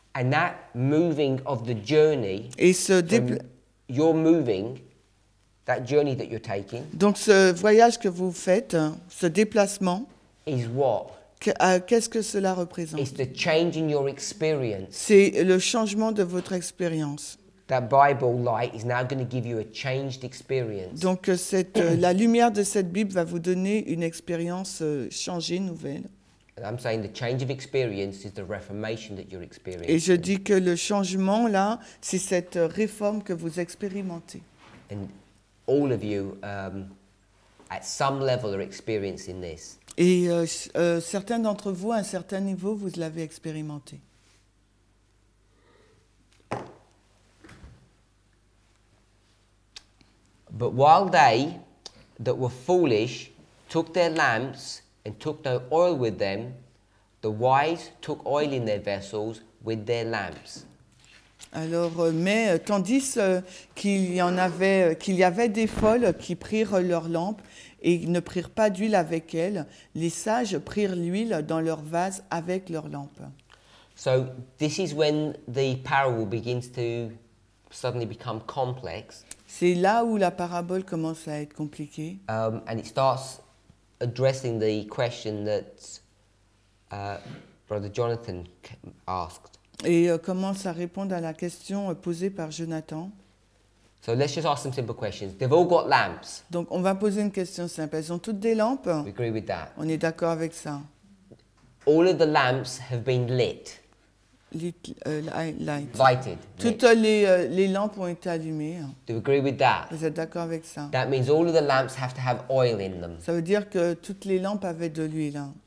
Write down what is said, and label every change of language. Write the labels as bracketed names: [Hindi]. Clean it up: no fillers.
[English] And that moving of the journey, [French] et [English] you're moving. That journey that you're taking, [French] donc ce voyage que vous faites, ce déplacement, [English] is what? [French] Qu'est-ce que cela représente? [English] It's the change in your experience. [French] C'est le changement de votre expérience. [English] That Bible light is now going to give you a changed experience. [French] Donc la lumière de cette Bible va vous donner une expérience changée, nouvelle. [English] And I'm saying the change of experience is the reformation that you're experiencing. [French] Et je dis que le changement là, c'est cette réforme que vous expérimentez. [English] And all of you, at some level, are experiencing this. [French] Et certains d'entre vous, à un certain niveau, vous l'avez expérimenté. [English] But while they that were foolish took their lamps and took no oil with them, the wise took oil in their vessels with their lamps. [French] Alors, mais tandis qu'il y avait des folles qui prirent leurs lampes et ne prirent pas d'huile avec elles, les sages prirent l'huile dans leurs vases avec leurs lampes. [English] So this is when the parable begins to suddenly become complex. [French] C'est là où la parabole commence à être compliquée. [English] And it starts addressing the question that Brother Jonathan asked. [French] Et commence à répondre à la question posée par Jonathan. [English] So let's just ask some simple questions. They've all got lamps. [French] Donc on va poser une question simple. Elles ont toutes des lampes? [English] We agree with that. [French] On est d'accord avec ça. [English] All of the lamps have been lit. Lighted. [French] Toutes les lampes ont été allumées. [English] Do you agree with that? [French] Vous êtes d'accord avec ça? [English] That means all of the lamps have to have oil in them. [French] Ça veut dire que toutes les lampes avaient de l'huile.